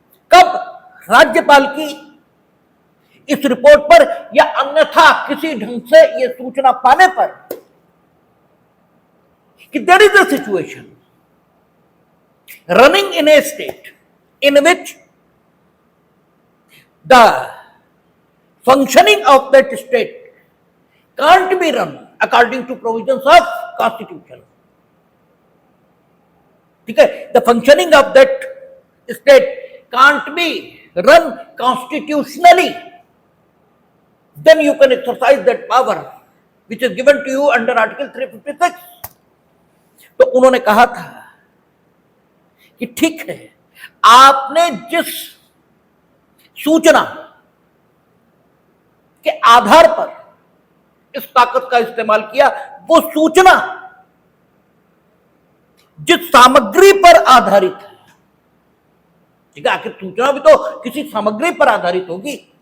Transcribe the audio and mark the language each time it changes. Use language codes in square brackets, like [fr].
[hi] कब? राज्यपाल की इस रिपोर्ट पर या अन्यथा किसी ढंग से यह सूचना पाने पर कि [en] There is a situation running in a state in which the functioning of that state can't be run according to provisions of constitution. [hi] ठीक है? [en] The functioning of that state can't be run constitutionally. Then you can exercise that power which is given to you under Article 356. [hi] तो उन्होंने कहा था कि ठीक है, आपने जिस सूचना के आधार पर इस ताकत का इस्तेमाल किया, वो सूचना जिस सामग्री पर आधारित है, ठीक है, आखिर सूचना भी तो किसी सामग्री पर आधारित होगी,